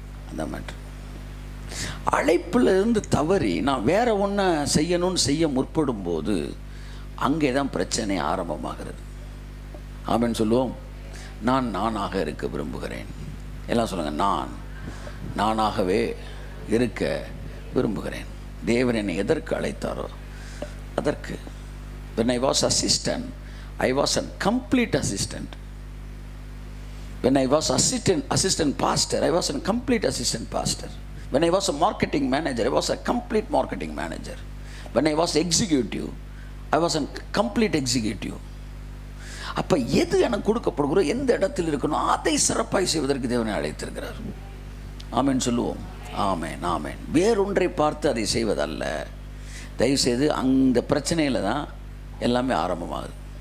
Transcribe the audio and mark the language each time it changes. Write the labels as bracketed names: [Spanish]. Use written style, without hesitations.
[Tamil] அந்த மேட்ரு அழைப்பில் இருந்து தவறி நான் வேற ஒன்றை செய்யணும்னு செய்ய முற்படும் போது அங்கே தான் பிரச்சனை ஆரம்பமாகிறது. ஆமென் சொல்லுவோம். நான் நானாக இருக்க விரும்புகிறேன். எல்லாம் சொல்லுங்கள், நான் நானாகவே இருக்க விரும்புகிறேன். தேவன் என்னை எதற்கு அழைத்தாரோ அதற்கு. [English] when I was assistant, I was a complete assistant. when I was assistant pastor, I was a complete assistant pastor. when I was a marketing manager, I was a complete marketing manager. when I was executive, I was a complete executive. [Tamil] அப்போ எது எனக்கு கொடுக்கப்படுகிறோ, எந்த இடத்தில் இருக்கணும் அதை சிறப்பாய் செய்வதற்கு தேவனை அழைத்திருக்கிறார். ஆமென் சொல்லுவோம். ஆமென் ஆமென். வேறொன்றை பார்த்து அதை செய்வதல்ல. தயவுசெய்து அந்த பிரச்சனையில் தான் எல்லாமே ஆரம்பமாகுது.